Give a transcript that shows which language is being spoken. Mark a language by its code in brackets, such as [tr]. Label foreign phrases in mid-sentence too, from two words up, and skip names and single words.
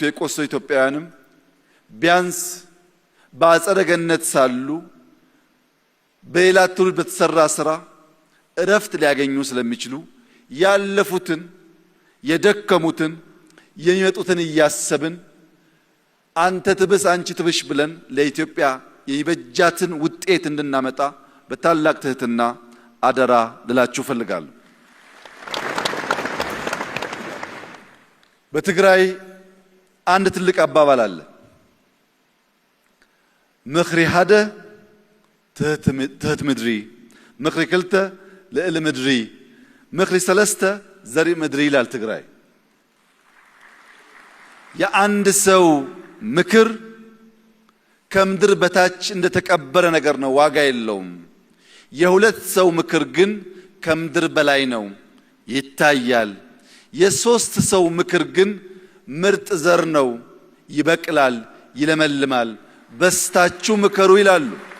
[am] የቆሰሉ ኢትዮጵያውያንም ቢያንስ በአጸደ ገነት ሳሉ በሌላ ትውልድ በተሰራ ስራ እረፍት ሊያገኙ ስለሚችሉ ያለፉትን የደከሙትን የሚመጡትን እያሰብን አንተ ትብስ አንቺ ትብሽ ብለን ለኢትዮጵያ የበጃትን ውጤት እንድናመጣ በታላቅ ትህትና አደራ ልላችሁ ፈልጋለሁ። በትግራይ አንድ ትልቅ አባባል አለ። [ti] ምኽሪ ሓደ ትህት ምድሪ፣ ምኽሪ ክልተ ልዕሊ ምድሪ፣ ምኽሪ ሰለስተ ዘሪ ምድሪ [am] ይላል ትግራይ። የአንድ ሰው ምክር ከምድር በታች እንደተቀበረ ነገር ነው፣ ዋጋ የለውም። የሁለት ሰው ምክር ግን ከምድር በላይ ነው፣ ይታያል። የሶስት ሰው ምክር ግን ምርጥ ዘር ነው፣ ይበቅላል፣ ይለመልማል፣ በስታችሁ ምከሩ ይላሉ።